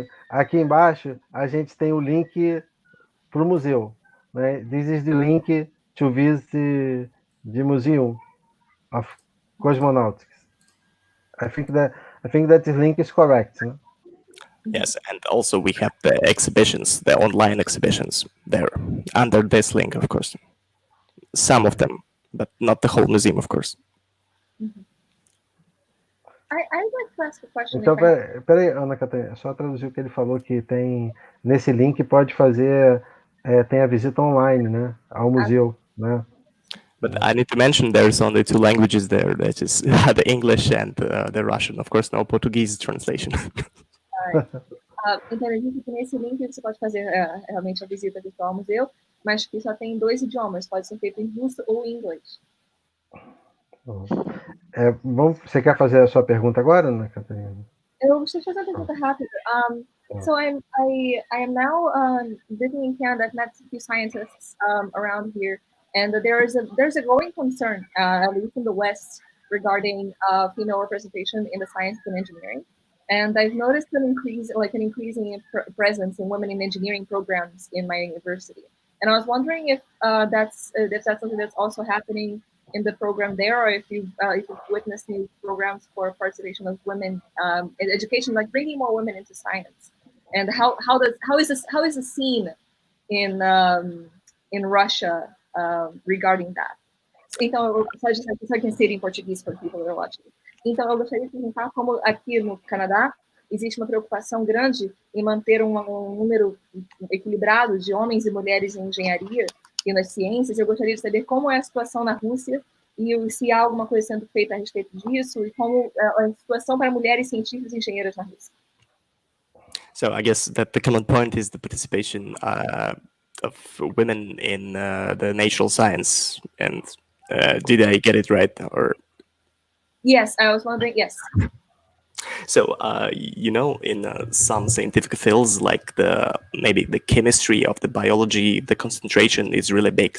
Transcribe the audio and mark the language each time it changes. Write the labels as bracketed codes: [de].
[pt] Aqui embaixo a gente tem o link para o museu. Né? [en] This is the link to visit the Museum of Cosmonautics. I think that this link is correct. [pt] Né? [en] Yes, and also we have the exhibitions, the online exhibitions there, under this link, of course. Some of them, but not the whole museum, of course. I'd like to ask a question. [pt] Então, peraí, Ana Catarina, só traduzir o que ele falou, que tem, nesse link pode fazer, tem a visita online, né, ao museu, né? [en] But I need to mention there's only two languages there, that is the English and the Russian, of course, no Portuguese translation. [pt] Então, ele disse que nesse link você pode fazer realmente a visita virtual ao museu, mas que só tem 2 idiomas, pode ser feito em russo ou em inglês. Você quer fazer a sua pergunta agora, Ana Catarina? Eu gostaria de fazer uma pergunta rápida. [en] So I am now living in Canada. I've met a few scientists around here, and there's a growing concern, at least in the West, regarding female representation in the science and engineering. And I've noticed an increasing presence in women in engineering programs in my university. And I was wondering if that's something that's also happening in the program there, or if you've witnessed new programs for participation of women in education, like bringing more women into science. And how is the scene in Russia regarding that? [pt] Então, só que ser em português [en] for people that are watching. [pt] Então, eu gostaria de perguntar como aqui no Canadá existe uma preocupação grande em manter um número equilibrado de homens e mulheres em engenharia e nas ciências. Eu gostaria de saber como é a situação na Rússia e se há alguma coisa sendo feita a respeito disso e como a situação para mulheres cientistas e engenheiras na Rússia. [en] So I guess that the common point is the participation of women in the natural science. And did I get it right? Or Yes, I was wondering. Yes. So, in some scientific fields, like maybe the chemistry of the biology, the concentration is really big.